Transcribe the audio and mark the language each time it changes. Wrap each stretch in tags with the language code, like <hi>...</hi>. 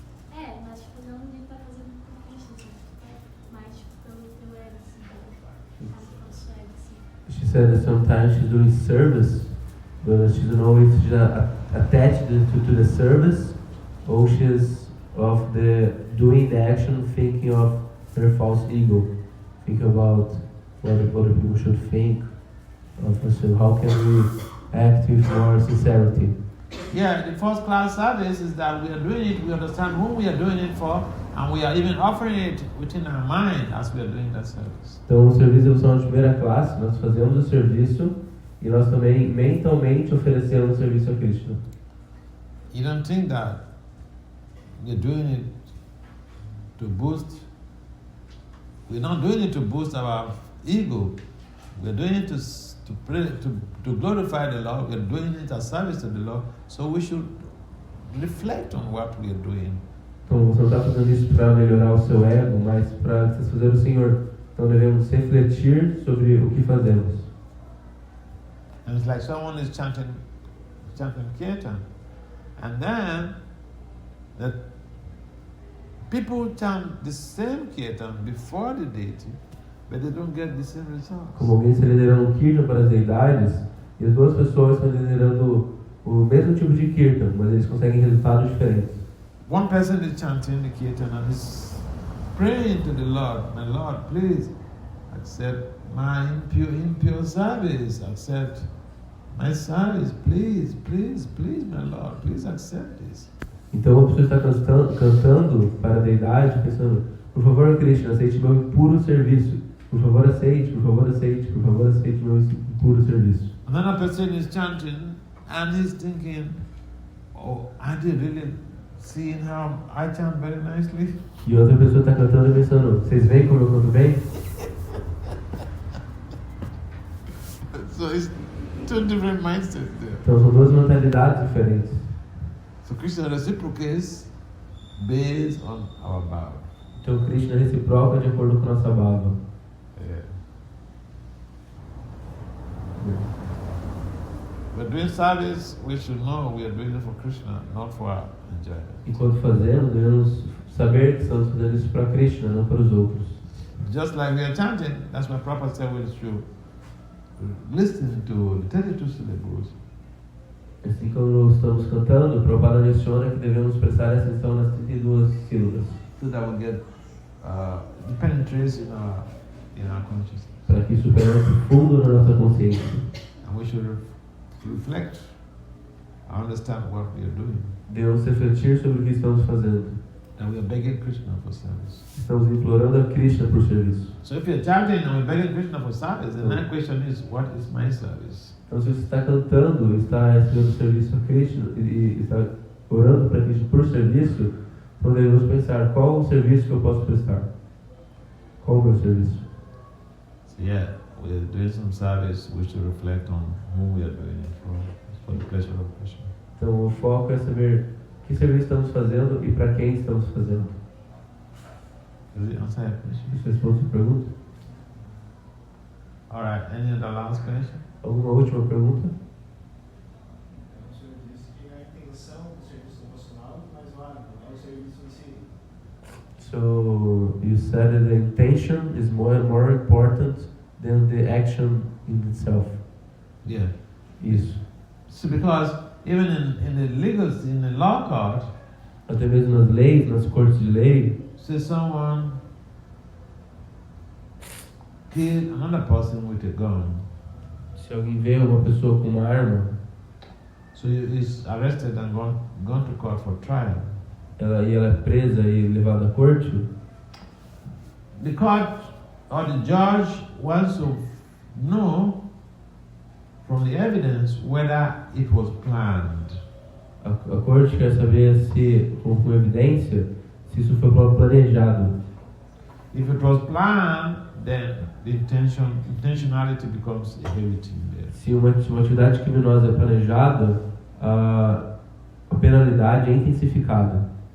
<pt>Mas tipo, não de estar fazendo por Cristo, mas tipo, pelo ego, assim, pelo nosso ego, assim.</pt> <en>She said that sometimes she's doing service, but she doesn't know if she's attached to the service, or she's of the doing the action thinking of her false ego, thinking about what other people should think. So how can we act with more sincerity? Yeah, the first class service is that we are doing it, we understand whom we are doing it for, and we are even offering it within our mind as we are doing that service.</en> <pt>Então, o serviço de evolução de primeira classe, nós fazemos o serviço e nós também mentalmente oferecemos o serviço a Krishna.</pt> <en>You don't think that we're doing it to boost, we're not doing it to boost our ego, we're doing it to glorify the Lord, we're doing it as service to the Lord, so we should reflect on what we are doing.</en> <pt>Então você não está fazendo isso para melhorar o seu ego, mas para satisfazer o Senhor. Então devemos refletir sobre o que fazemos.</pt> <en>And it's like someone is chanting kirtan, and then the people chant the same kirtan before the deity, but they don't get the same results.</en> <pt>Como alguém está liderando um kirtan para as deidades, e as duas pessoas estão liderando o mesmo tipo de kirtan, mas eles conseguem resultados diferentes.</pt> <en>One person is chanting the kirtan and is praying to the Lord, my Lord, please accept my impure service, accept my service, please, my Lord, please accept this.</en> <pt>Então a pessoa está cantando para a deidade, pensando, por favor, Krishna, aceite meu impuro serviço. Por favor, aceite, por favor, aceite, por favor, aceite meu impuro serviço.</pt> <en>Another person is chanting and he's thinking, oh, aren't you really seeing how I chant very nicely?</en> <pt>E outra pessoa está cantando e pensando, vocês veem como eu canto bem?</pt> <en>So it's two different mindsets there.</en> <pt>Então são duas mentalidades diferentes.</pt> <en>So Krishna reciprocates based on our bhava.</en> <pt>Então Krishna reciproca de acordo com nossa bhava. Yeah.</pt> <en>We're doing service, we should know we are doing it for Krishna, not for our enjoyment.</en> <pt>Enquanto fazemos, devemos saber que estamos fazendo isso para Krishna, não para os outros.</pt> <en>Just like we are chanting, that's why Prabhupada said we should listen to the 32 syllables.</en> <pt>Assim como estamos cantando, o Prabhupada menciona que devemos prestar atenção nas 32 sílabas.</pt> <en>So that we get the penetration in our consciousness.</en> <pt>Para que isso penetre fundo na nossa consciência.</pt> <en>And we should reflect, understand what we are doing.</en> <pt>Devemos refletir sobre o que estamos fazendo.</pt> <en>and we are begging Krishna for service.</en> <pt>Estamos implorando a Krishna por serviço.</pt> <en>So if you're chanting and we're begging Krishna for service, the next question is, what is my service?</en> <pt>Então, se você está cantando, está recebendo serviço a Krishna e está orando para Krishna por serviço, então devemos pensar, qual o serviço que eu posso prestar? Qual o meu serviço?</pt> <en>So yeah, we're doing some service, we should reflect on who we are doing it for the pleasure of Krishna.</en> <pt>Então, o foco é saber que serviço estamos fazendo e para quem estamos fazendo.</pt> <en>Does it answer your question?</en> <pt>Isso responde a pergunta?</pt> <en>Alright, any other last question?</en> <pt>Alguma última pergunta? O senhor disse que a intenção do serviço devocional é mais válida, não é o serviço em si.</pt> <en>So you said that the intention is more important than the action in itself. Yeah.</en> <pt>Isso.</pt> <en>So because even in the legal, in the law court,</en> <pt>Até mesmo nas leis, nas cortes de lei,</pt> <en>say someone killed another person with a gun,</en> <pt>se alguém vê uma pessoa com uma arma,</pt> <en>so he is arrested and gone to court for trial.</en> <pt>ela é presa e levada à corte,</pt> <en>The court or the judge wants to know from the evidence whether it was planned.</en> <pt>a corte quer saber se, com evidência, se isso foi planejado.</pt> <en>If it was planned, then the intentionality becomes a heavy thing there.</en> <pt>Se uma atividade criminosa é planejada, a penalidade é intensificada.</pt>